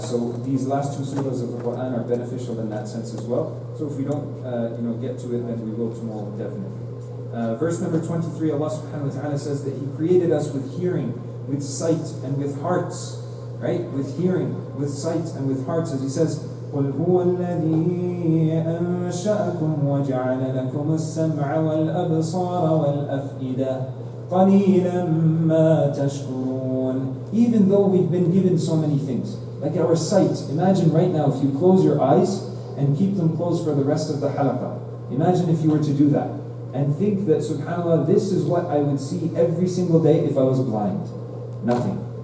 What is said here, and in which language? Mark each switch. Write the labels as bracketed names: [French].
[English] So these last two surahs of the Quran are beneficial in that sense as well. So if we don't get to it, then we will tomorrow, definitely. Verse number 23, Allah subhanahu wa ta'ala says that He created us with hearing, with sight, and with hearts. Right? With hearing, with sight, and with hearts. As He says, [Arabic] قُلْ هُوَ الَّذِي أَنشَأَكُمْ وَجَعَلَ لَكُمُ السَّمْعَ وَالْأَبْصَارَ وَالْأَفْئِدَةَ قَلِيلًا مَا تَشْكُرُونَ. [English] Even though we've been given so many things, like our sight. Imagine right now if you close your eyes and keep them closed for the rest of the halaqah. Imagine if you were to do that. And think that, subhanAllah, this is what I would see every single day if I was blind. Nothing.